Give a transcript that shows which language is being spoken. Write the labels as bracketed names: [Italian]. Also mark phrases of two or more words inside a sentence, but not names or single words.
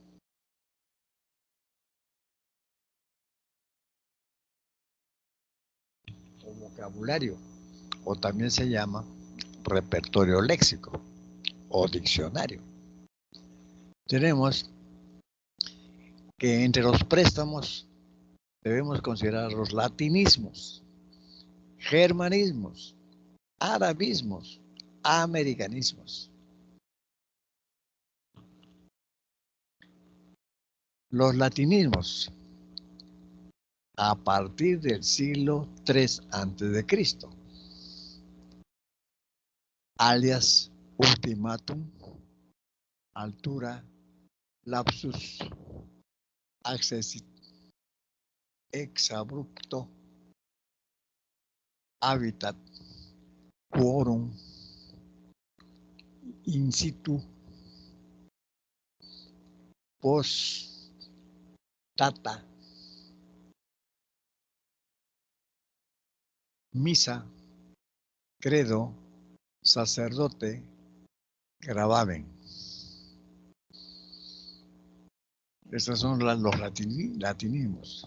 [Spanish] O vocabulario, o también se llama repertorio léxico o diccionario. Tenemos que entre los préstamos debemos considerar los latinismos, germanismos, arabismos, americanismos. Los latinismos, a partir del siglo III a.C., alias ultimatum, altura, lapsus, accessit, exabrupto, habitat, quorum, [Latin] in situ, [Spanish] post data, misa, credo, sacerdote, gravamen. Estos son los latinismos.